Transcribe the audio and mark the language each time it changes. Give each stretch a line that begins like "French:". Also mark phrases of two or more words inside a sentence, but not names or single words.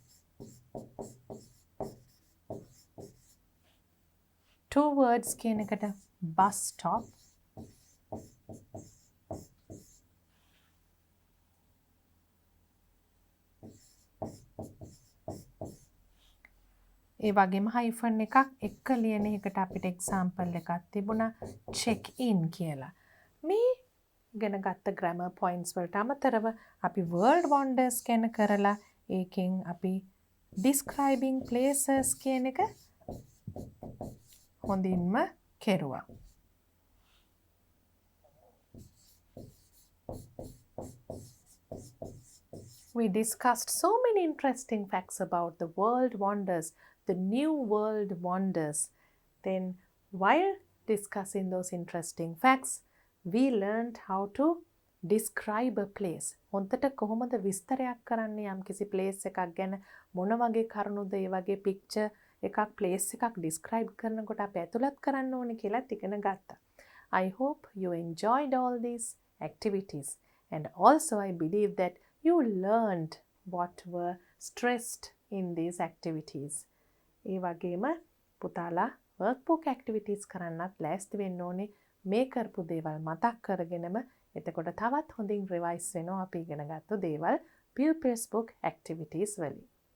English: two words
Sinhala: කියන එකට
English: bus stop,
Sinhala: ඒ වගේම hyphen එකක් එක්ක ලියන එකට අපිට example එකක් තිබුණා
English: check in
Sinhala: කියලා. මේ ඉගෙන ගත්ත
English: grammar points
Sinhala: වලට අමතරව අපි
English: world wonders
Sinhala: ගැන කරලා ඒකෙන් අපි
English: describing places
Sinhala: කියන එක හොඳින්ම කෙරුවා.
English: We discussed so many interesting facts about the world wonders, the new world wonders. Then while discussing those interesting facts, we learned how to describe a place.
Sinhala: හොඳට කොහොමද විස්තරයක් කරන්නේ යම්කිසි place එකක් ගැන මොන වගේ කරුණුද ඒ වගේ picture එකක් place එකක් describe කරනකොට අපි ඇතුළත් කරන්න ඕනේ කියලා ඉගෙන ගත්තා.
English: I hope you enjoyed all these activities, and also I believe that you learned what were stressed in these activities.
Sinhala: ඒ වගේම පුතාලා
English: workbook activities
Sinhala: කරන්නත් ලෑස්ති වෙන්න ඕනේ. මේ කරපු දේවල් මතක් කරගෙනම එතකොට තවත් හොඳින් revise වෙනවා අපි ඉගෙන ගත්ත දේවල්
English: Pupil's book activities
Sinhala: වලින්.